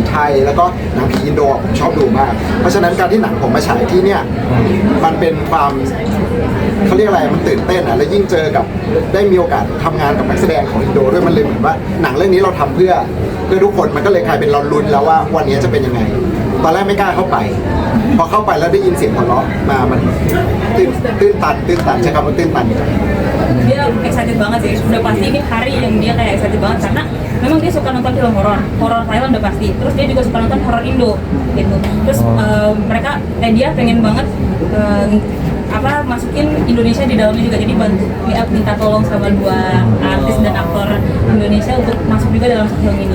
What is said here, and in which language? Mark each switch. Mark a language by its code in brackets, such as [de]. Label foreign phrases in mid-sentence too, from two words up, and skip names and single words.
[th] ไทยแล้วก็หนังผีอินโดผมชอบดูมากเพราะฉะนั้นการที่หนังผมมาฉายที่เนี่ยมันเป็นความเขาเรียกอะไรมันตื่นเต้นอ่ะแล้วยิ่งเจอกับได้มีโอกาสทำงานกับนักแสดงของอินโดด้วยมันเลยเหมือนว่าหนังเรื่องนี้เราทำเพื่อทุกคนมันก็เลยกลายเป็นเราลุ้นแล้วว่าวันนี้จะเป็นยังไงตอนแรกไม่กล้าเข้าไปพอเข้าไปแล้วได้ยินเสียงหัวเราะมามันตื้นตันใช่ครับมันตื้นตัน [id] Dia excited banget sih, udah pasti ini hari yang dia kayak excited banget karena memang dia suka nonton film horor Thailand udah pasti, terus dia juga suka nonton horor Indo gitu. Terus dia pengen banget masukin Indonesia di dalamnya juga, jadi minta tolong sama 2 artis dan aktor Indonesia untuk masuk juga dalam film ini.